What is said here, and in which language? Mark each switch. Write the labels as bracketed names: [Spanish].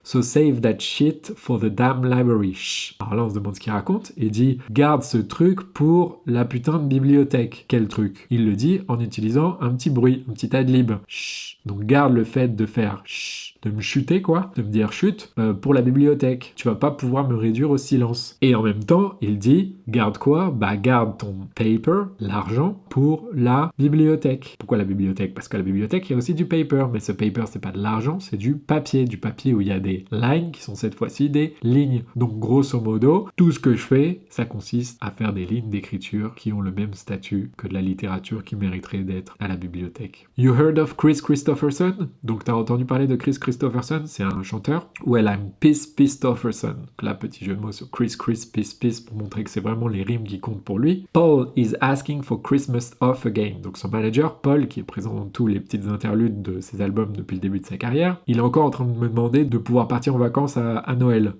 [English] So save that shit for the damn library. Shh. [French] Alors là, on se demande ce qu'il raconte et dit garde ce truc pour la putain de bibliothèque. Quel truc? Il le dit en utilisant un petit bruit, un petit ad-lib. Shh. Donc garde le fait de faire shh, de me chuter quoi, de me dire chute pour la bibliothèque. Tu vas pas pouvoir me réduire au silence. Et en même temps, il dit garde quoi? Bah garde ton paper, l'argent, pour la bibliothèque. Pourquoi la bibliothèque? Parce qu'à la bibliothèque, il y a aussi du paper, mais ce paper, c'est pas de l'argent, c'est du papier où il y a des lines qui sont cette fois-ci des lignes. Donc grosso modo, tout ce que je fais, ça consiste à faire des lignes d'écriture qui ont le même statut que de la littérature qui mériterait d'être à la bibliothèque. [English] You heard of Chris Christopherson? [French] Donc t'as entendu parler de Chris Christopherson, c'est un chanteur. [English] Well, I'm Christopherson. [French] Là, petit jeu de mots sur Chris, Peace, pour montrer que c'est vraiment les rimes qui comptent pour lui. [English] Paul is asking for Christmas off again. [French] Donc son manager, Paul, qui est présent dans tous les petites interludes de ses albums depuis le début de sa carrière, il est encore en train de me demander de pouvoir partir en vacances à Noël.